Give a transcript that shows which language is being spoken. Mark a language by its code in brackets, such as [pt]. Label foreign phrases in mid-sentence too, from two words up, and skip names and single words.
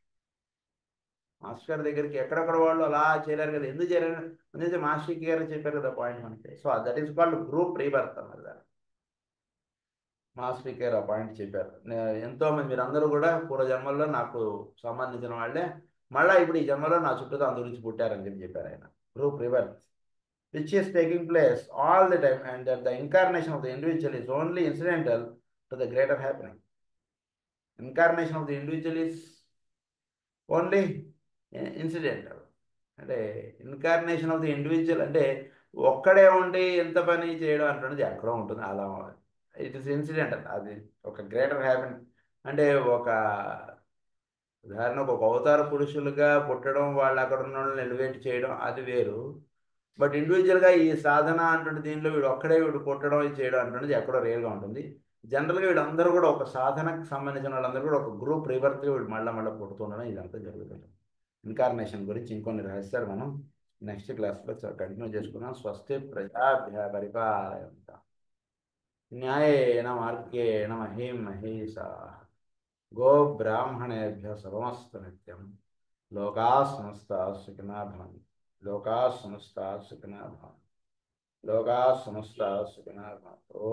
[te] మాస్టర్ గారి దగ్గరికి ఎక్కడెక్కడ వాళ్ళు అలా చేరారు కదా, ఎందుకు చేరారు అనేది మాస్టర్ గారు చెప్పారు కదా పాయింట్ మనకి. [en] So that is called group rebirth [te] అన్నది. దాన్ని మాస్టర్ గారు ఆ పాయింట్ చెప్పారు. ఎంతో మంది మీరందరూ కూడా పూర్వజన్మల్లో నాకు సంబంధించిన వాళ్ళే, మళ్ళీ ఇప్పుడు ఈ జన్మలో నా చుట్టూతో అందు గురించి పుట్టారని చెప్పారు ఆయన. [en] group rebirth which is taking place all the time, and that the incarnation of the individual is only incidental to the greater happening. Incarnation of the individual is only incidental. [te] అంటే [en] incarnation of the individual [te] అంటే ఒక్కడే ఉండి ఎంత పని చేయడం అంటున్నది ఎక్కడో ఉంటుంది, అలా [en] it is incidental. [te] అది ఒక [en] greater happen [te] అంటే ఒక ఉదాహరణకు ఒక అవతార పురుషులుగా పుట్టడం, వాళ్ళు అక్కడ ఉన్న వాళ్ళని ఎలివేట్ చేయడం అది వేరు. బట్ ఇండివిజువల్గా ఈ సాధన అంటుంటే దీనిలో వీడు ఒక్కడే వీడు పుట్టడం ఇది చేయడం అంటున్నది ఎక్కడో రేర్గా ఉంటుంది. జనరల్గా వీళ్ళందరూ కూడా ఒక సాధనకు సంబంధించిన వాళ్ళందరూ కూడా ఒక గ్రూప్ రివర్స్గా వీడు మళ్ళీ పుడుతుండడం ఇదంతా జరుగుతుంది. ఇన్కార్నేషన్ గురించి ఇంకొన్ని రహస్యాలు మనం నెక్స్ట్ క్లాస్లో కంటిన్యూ చేసుకున్నాం. [sa] స్వస్తి ప్రజాభ్య పరిపాలయంత న్యాయేన మార్గేణ మహీం మహేషాః గో బ్రాహ్మణేభ్యః శుభమస్తు నిత్యం. లోకాః సమస్తాః సుఖినో భవంతు. లోకాః సమస్తాః సుఖినో భవంతు. లోకాః సమస్తాః సుఖినో భవంతు.